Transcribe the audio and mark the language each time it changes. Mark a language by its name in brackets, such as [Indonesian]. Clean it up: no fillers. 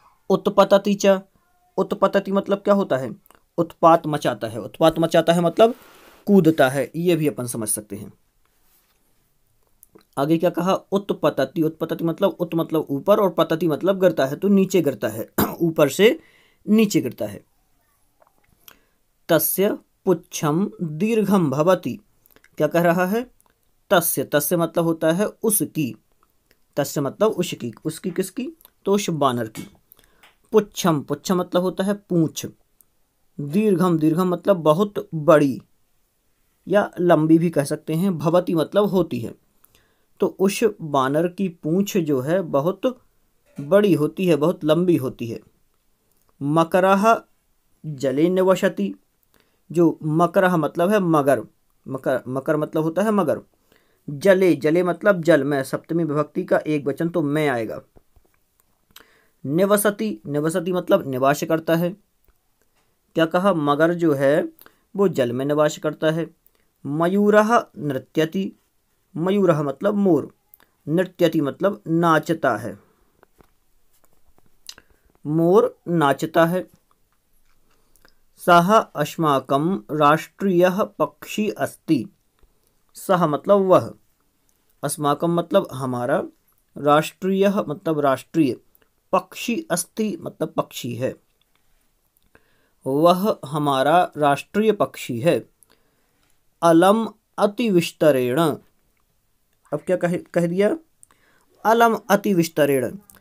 [Hindi] उत्पतति च, उत्पतति मतलब क्या होता है, उत्पात मचाता है। उत्पात मचाता है मतलब कूदता है, ये भी अपन समझ सकते हैं। आगे क्या कहा, उत्पतति। उत्पतति मतलब उत मतलब ऊपर और पतति मतलब गिरता है, तो नीचे गिरता है ऊपर से नीचे गिरता है। [Sanskrit] तस्य पुच्छम दीर्घम भवति। [Hindi] क्या कह रहा है, तस्य, तस्य मतलब होता है उसकी, तस्य मतलब उसकी किसकी, तो उस बानर की। पुच्छम, पुच्छम मतलब होता है पूंछ। दीर्घम, दीर्घम मतलब बहुत बड़ी या लंबी भी कह सकते हैं। भवति मतलब होती है, तो उस बानर की पूंछ जो है बहुत बड़ी होती है, बहुत लंबी होती है। [Sanskrit] मकरः जले निवसति। [Hindi] जो मकरः मतलब है मगर, मकर, मकर मतलब होता है मगर। जले, जले मतलब जल में, सप्तमी विभक्ति का एक वचन तो में आएगा। निवसति, निवसति मतलब निवास करता है। क्या कहा, मगर जो है वो जल में निवास करता है। [Sanskrit] मयूरः नृत्यति। [Hindi] मयूरः मतलब मोर, नृत्यति मतलब नाचता है, मोर नाचता है। [Sanskrit] सः अस्माकं राष्ट्रीयः पक्षी अस्ति। [Hindi] सः मतलब वह, अस्माकं मतलब हमारा, राष्ट्रीयः मतलब राष्ट्रीय, पक्षी अस्ति मतलब पक्षी है, वह हमारा राष्ट्रीय पक्षी है। [Sanskrit] अलम अति विस्तरेण। [Hindi] अब क्या कह दिया, [Sanskrit] अलम अति विस्तरेण।